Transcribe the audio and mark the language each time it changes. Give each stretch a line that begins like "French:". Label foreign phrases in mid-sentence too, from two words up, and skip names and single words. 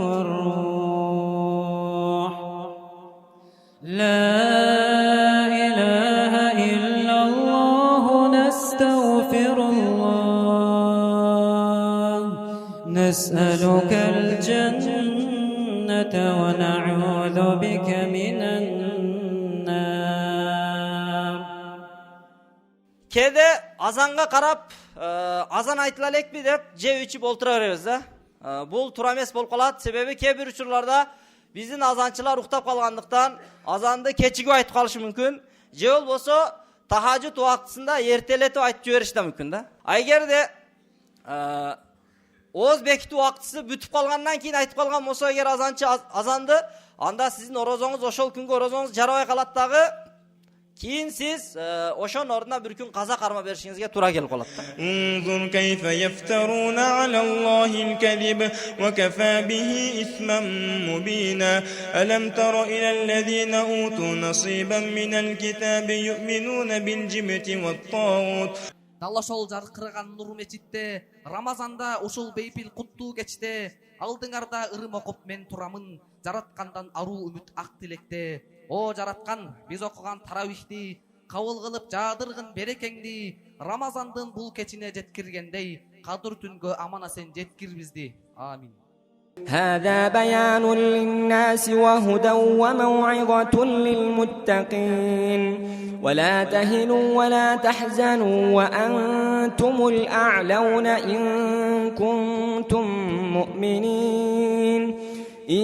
Arabic: والروح لا إله إلا الله نستغفر الله نسألك الجنة ونعوذ بك من النار.
Kyrgyz: Kede azanга карап, азан айтыла элекпи деп же ичип олтура беребиз да. Бул туура эмес болуп калат. Себеби кээ бир учурларда биздин азанчылар уктап калгандыктан азанды кечигип айтып калышы мүмкүн. же болбосо тахажжуд убактысында эртелетип айтып жибериши да мүмкүн да. Эгерде ооз бекитүү убактысы бүтүп калгандан кийин айтып калган болсо эгер азанчы азанды, анда сиздин орозоңуз ошол күнгө орозоңуз жарабай калат дагы. Кийин сиз ошонун ордуна бир күн каза карма беришиңизге туура келип калат да.
Arabic: انظر كيف يفترون على الله الكذب وكفى به إثما مبينا ألم تر إلى الذين أوتوا نصيبا من الكتاب يؤمنون بالجبت والطاغوت.
Kyrgyz: Дал ошол жаркыраган нур мечитте, Рамазанда ошол бейпил куттуу кечте, алдыңарда ырым окуп мен турамын, жараткандан аруу үмүт ак тилекте. О жараткан, биз окуган таравихти, кабыл кылып жаадыргын берекеңди, Рамазандын бул кечине жеткиргендей, кадыр түнгө амана сен жеткир бизди. Амин.
Arabic: هذا بيان للناس وهدى وموعظة للمتقين ولا تهنوا ولا تحزنوا وأنتم الأعلون إن كنتم مؤمنين إن